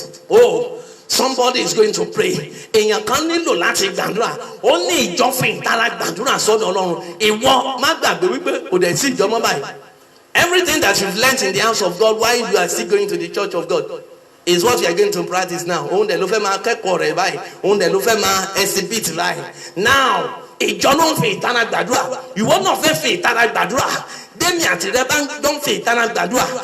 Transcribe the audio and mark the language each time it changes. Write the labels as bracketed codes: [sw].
[en] Oh, somebody is going to pray. [yo] Èèyàn kan nílò láti gbàdúrà. Ó ní ìjọ fi ìtara gbàdúrà sọ́dọ̀ Ọlọ́run. Ìwọ má gbàgbé wípé kò dẹ̀ sí ìjọ mọ́ báyìí. [en] Everything that you've learnt in the house of God while you are still going to the church of God is what you are going to practice now. [yo] Òun dẹ̀ ló fẹ́ máa kẹ́kọ̀ọ́ rẹ̀ báyìí. Òun dẹ̀ ló fẹ́ máa exhibit báyìí. Now, ìjọ ló ń fi ìtara gbàdúrà. Ìwọ náà fẹ́ fi ìtara gbàdúrà. Demi àti rẹ bá ń dán fi ìtara gbàdúrà.